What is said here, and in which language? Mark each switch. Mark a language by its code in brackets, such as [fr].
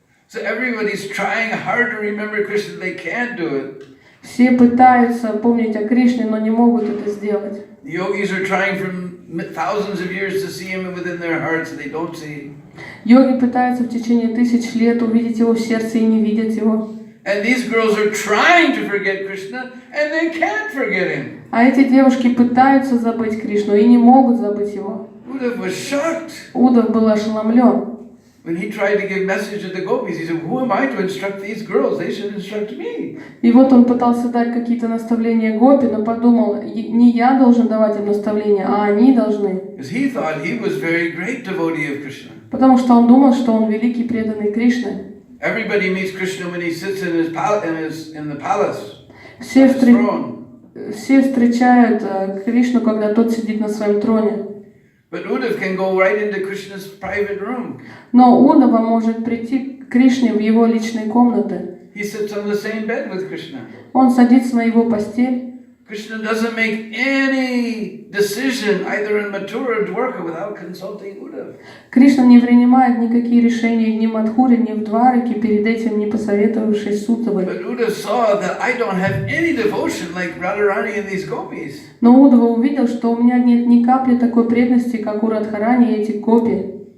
[en] So everybody's trying hard to remember Krishna, they can't do it. [ru] Все пытаются помнить о Кришне, но не могут это сделать. [en] The yogis are trying for thousands of years to see him within their hearts, and they don't see. [ru] Йоги пытаются в течение тысяч лет увидеть его в сердце и не видят его. [en] And these girls are trying to forget Krishna, and they can't forget him. [ru] А эти девушки пытаются забыть Кришну и не могут забыть его. [en] Uddhav was shocked. [ru] Удав был ошеломлен. [en] When he tried to give message to the gopis, he said, "Who am I to instruct these girls? They should instruct me." [ru] И вот он пытался дать какие-то наставления гопи, но подумал, не я должен давать им наставления, а они должны. [en] Because he thought he was very great devotee of Krishna. [ru] Потому что он думал, что он великий преданный Кришне. [en] Everybody meets Krishna when he sits in the palace. [ru] Все встречают Кришну, когда тот сидит на своем троне. [en] But Uddhav can go right into Krishna's private room. [ru] Но Удава может прийти к Кришне в его личной комнате. [en] He sits on the same bed with Krishna. [ru] Он садится на его постель. [en] Krishna doesn't make any decision either in Mathura or Dwarka without consulting Uddhav. [ru] Кришна не принимает никакие решения ни в Мадхуре, ни в Двараке, перед этим не посоветовавшись с Удавой. [en] But Uddhav saw that I don't have any devotion like Radharani and these gopis. [ru] Но Удава увидел, что у меня нет ни капли такой преданности, как у Радхарани и этих гопи.